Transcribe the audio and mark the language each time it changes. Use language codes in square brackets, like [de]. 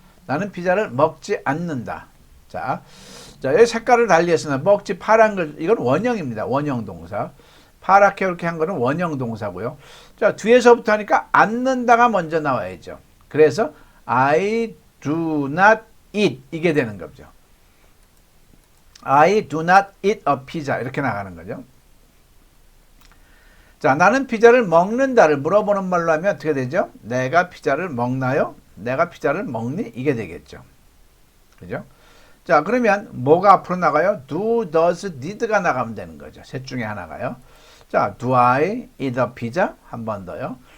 [ko] 나는 피자를 먹지 않는다. 자, 여기 색깔을 달리 했으나 먹지 파란 걸 이건 원형입니다. 원형 동사. 파랗게 이렇게 한 거는 원형 동사고요. 자, 뒤에서부터 하니까 않는다가 먼저 나와야죠. [en] 그래서 I do not eat [ko] 이게 되는 거죠. [en] I do not eat a pizza [ko] 이렇게 나가는 거죠. 자, 나는 피자를 먹는다를 물어보는 말로 하면 어떻게 되죠? 내가 피자를 먹나요? 내가 피자를 먹니? 이게 되겠죠. 그죠? 자, 그러면 뭐가 앞으로 나가요? do, does, did가 나가면 되는 거죠. 셋 중에 하나가요. 자, [en] do I eat a pizza? [ko] 한 번 더요.